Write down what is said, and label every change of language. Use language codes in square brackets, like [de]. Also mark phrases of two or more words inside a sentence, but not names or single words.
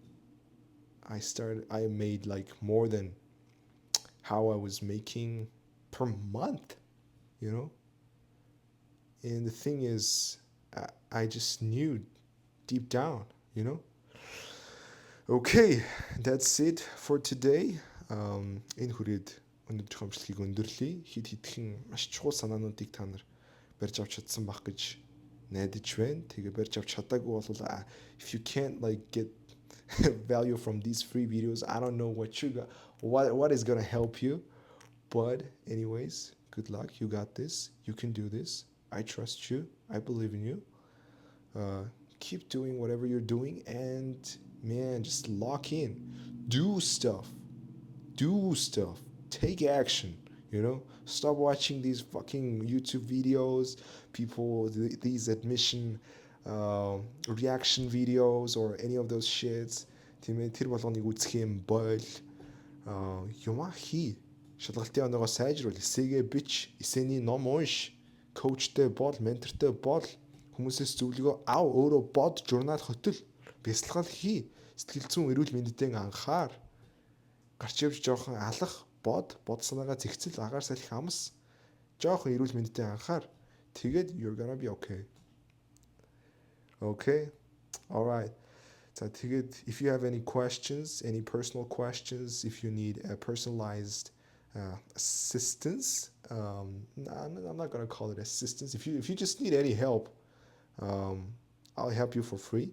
[en] I made like more than how I was making per month, you know? And the thing is, I just knew deep down, you know? Okay, that's it for today. [mn] Энэ хүрээд өнөөдрийн хэмжлэгийг өндөрлөе. Хэд хэдхэн маш чухал санаануудыг та нар барьж авч чадсан байх гэж найдаж байна. Тэгээ барьж авч чадаагүй бол [en] if you can't like get value from these free videos, I don't know what is gonna help you. But anyways, good luck. You got this. You can do this. I trust you. I believe in you. Keep doing whatever you're doing, and man, just lock in. Do stuff. Take action, you know? Stop watching these fucking YouTube videos, these admission reaction videos or any of those shits. [mn] Тэр болгоныг үзэх юм бол юма хий. Шалгалтын оноогоо сайжруул, эсээгээ бич, эсэний ном унш, коучтэй бол, ментортой бол, Хүмүүсээс зөвлөгөө ав, өөрөө бод, журнал хотол, бясалгал хий. Сэтгэл зүйн эрүүл мэндэд анхаар. Гарч явж жоохон алах, бод санаагаа зэгцэл, агаар салхи амс. Жоохон эрүүл мэндэд анхаар. [en] Тэгээд you're gonna be okay. Okay? All right. So if you have any questions, any personal questions, if you need a personalized assistance, I'm not gonna call it assistance. If you just need any help, I'll help you for free.